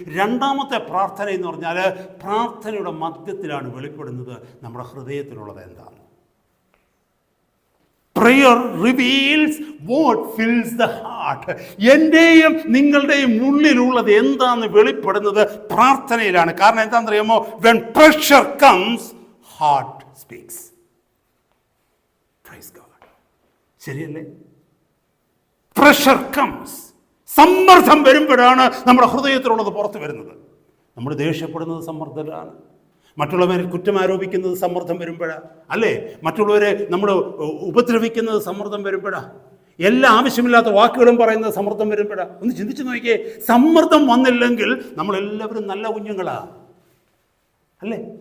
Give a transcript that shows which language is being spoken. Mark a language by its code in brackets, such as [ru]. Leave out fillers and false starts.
[ml] രണ്ടാമത്തെ പ്രാർത്ഥന എന്ന് പറഞ്ഞാൽ പ്രാർത്ഥനയുടെ മധ്യത്തിലാണ് വെളിപ്പെടുന്നത് നമ്മുടെ ഹൃദയത്തിലുള്ളത് എന്താണ്. [en] Prayer reveals what fills the heart. [ml] എൻ്റെയും നിങ്ങളുടെയും ഉള്ളിലുള്ളത് എന്താണെന്ന് വെളിപ്പെടുന്നത് പ്രാർത്ഥനയിലാണ്. കാരണം എന്താണെന്ന് അറിയാമോ? [en] When pressure comes, heart speaks. Praise God. [ml] ശരിയല്ലേ? [en] Pressure comes. [ml] സമ്മർദ്ദം വരുമ്പോഴാണ് നമ്മുടെ ഹൃദയത്തിലുള്ളത് പുറത്തു വരുന്നത്. നമ്മൾ ദേഷ്യപ്പെടുന്നത് സമ്മർദ്ദത്തിലാണ്. മറ്റുള്ളവരെ കുറ്റം ആരോപിക്കുന്നത് സമ്മർദ്ദം വരുമ്പോഴാണ്, അല്ലേ? മറ്റുള്ളവരെ നമ്മൾ ഉപദ്രവിക്കുന്നത് സമ്മർദ്ദം വരുമ്പോഴാണ്. എല്ലാ ആവശ്യമില്ലാത്ത വാക്കുകളും പറയുന്നത് സമ്മർദ്ദം വരുമ്പോഴാണ്. ഒന്ന് ചിന്തിച്ചു നോക്കിയേ, സമ്മർദ്ദം വന്നില്ലെങ്കിൽ നമ്മളെല്ലാവരും നല്ല കുഞ്ഞുങ്ങളാ, അല്ലേ?